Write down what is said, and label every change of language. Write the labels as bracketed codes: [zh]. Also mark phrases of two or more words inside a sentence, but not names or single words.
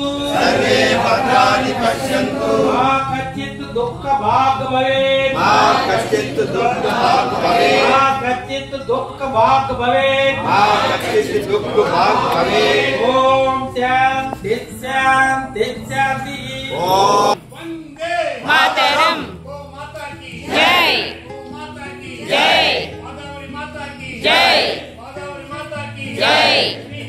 [sa] सर्वे भद्राणि पश्यन्तु మా కచ్చిత్ దుఃఖ భాగ్ భవేత్ मा कश्चित् दुःख भाग् भवेत् మా కచ్చిత్ దుఃఖ భాగ్ భవేత్ मा कश्चित् दुःख भाग् भवेत् ఓం శాంతి శాంతి శాంతి. ओम మాతరం జై జై జై జై